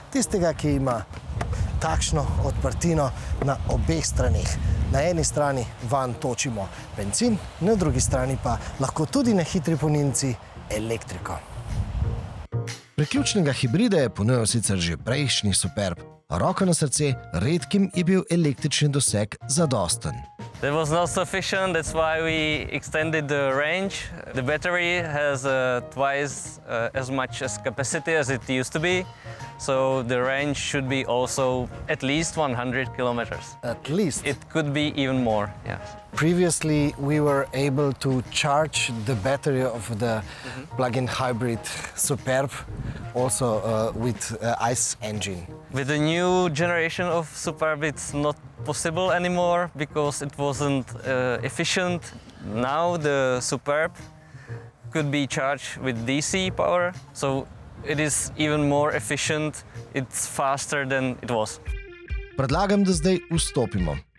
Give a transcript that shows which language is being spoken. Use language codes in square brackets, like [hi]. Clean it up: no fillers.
[sl] Tistega, ki ima takšno odprtino na obeh straneh. Na eni strani vanj točimo bencin, na drugi strani pa lahko tudi na hitri polnilnici elektriko. Priključnega hibrida je ponujal sicer že prejšnji Superb. Roko na srce, redkim je bil električni doseg zadosten. [en] That was not sufficient, that's why we extended the range. The battery has twice as much as capacity as it used to be, so the range should be also at least 100 kilometers. At least? It could be even more, yeah. Previously, we were able to charge the battery of the plug-in hybrid Superb also with ICE engine. With the new generation of Superb, it's not possible anymore because it wasn't efficient. Now the Superb could be charged with DC power, so it is even more efficient. It's faster than it was. [sl] Predlagam, da zdaj vstopimo.